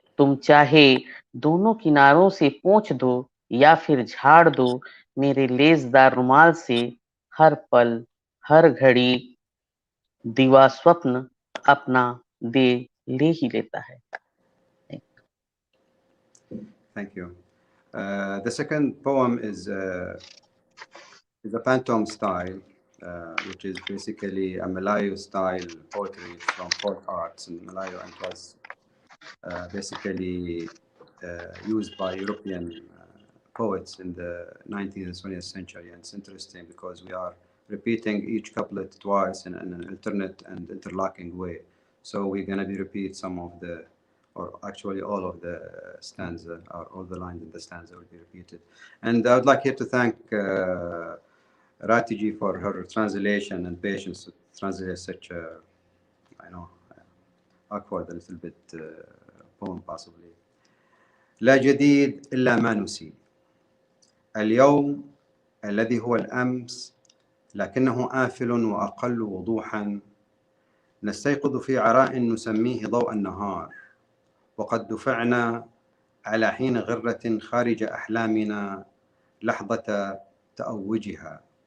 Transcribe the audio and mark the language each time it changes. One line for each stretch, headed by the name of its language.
Hindi: तुम चाहे दोनों किनारों से पोंछ दो या फिर झाड़ दो मेरे लेसदार रुमाल से। हर पल, हर घड़ी दीवा स्वप्न अपना दे ले ही लेता है।
English: Thank you. The second poem is a pantom style, which is basically a Malayo style poetry. It's from folk arts in Malayo, and it was basically used by European poets in the 19th and 20th century. And it's interesting because we are repeating each couplet twice in an alternate and interlocking way. So we're going to be repeat some of the, or actually all of the stanza, or all the lines in the stanza will be repeated. And I would like here to thank Ratiji for her translation and patience to translate such a, I know, awkward a little bit poem possibly.
Arabic: لا جديد إلا ما نسي. اليوم الذي هو الأمس لكنه آفل وأقل وضوحا. نستيقظ في عراء نسميه ضوء النهار، وقد دفعنا على حين غرة خارج أحلامنا لحظة تأوجها.